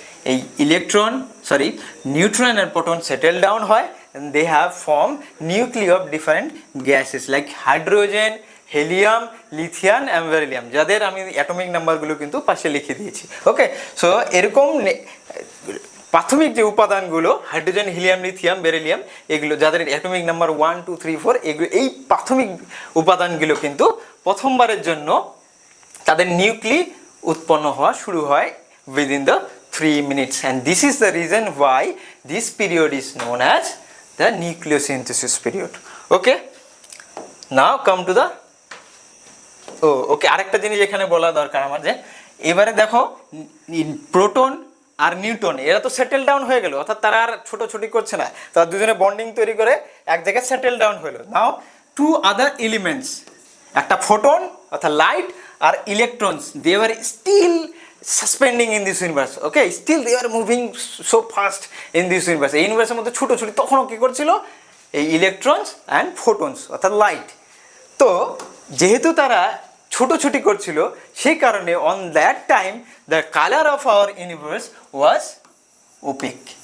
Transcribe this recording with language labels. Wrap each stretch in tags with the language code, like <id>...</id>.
<en>এই neutron and proton settle down হয় and they have formed nuclei of different gases like hydrogen, helium, lithium and beryllium,</en> <bn>যাদের আমি atomic নাম্বারগুলো কিন্তু পাশে লিখে দিয়েছি। ওকে, সো এরকম প্রাথমিক যে উপাদানগুলো হাইড্রোজেন, হিলিয়াম, লিথিয়াম, বেরিলিয়াম, এগুলো যাদের অ্যাটমিক নাম্বার 1, 2, 3, 4, এগুলো এই প্রাথমিক উপাদানগুলো কিন্তু প্রথমবারের জন্য তাদের নিউক্লি উৎপন্ন হওয়া শুরু হয়</bn> <en>within the 3 minutes, and this is the reason why this period is known as the nucleosynthesis period. Okay, now come to the</en> <bn>আরেকটা জিনিস এখানে বলা দরকার আমার, যে এবারে দেখো প্রোটন আর নিউট্রন এরা তো সেটেল ডাউন হয়ে গেল, অর্থাৎ তারা আর ছোটাছুটি করছে না, তারা দুজনে বন্ডিং তৈরি করে এক জায়গায় সেটেল ডাউন হলো।</bn> <en>Now 2 other elements, একটা photon অর্থাৎ light আর electrons, they are still suspending in this universe. Okay, still they are moving so fast in this universe.</en> <bn>এই ইউনিভার্সের মধ্যে ছোটাছুটি তখনও কী করছিল, এই ইলেকট্রনস অ্যান্ড ফোটনস অর্থাৎ লাইট। তো যেহেতু তারা ছোটাছুটি করছিল সেই কারণে</bn> <en>On that time the colour of our universe was opaque.</en>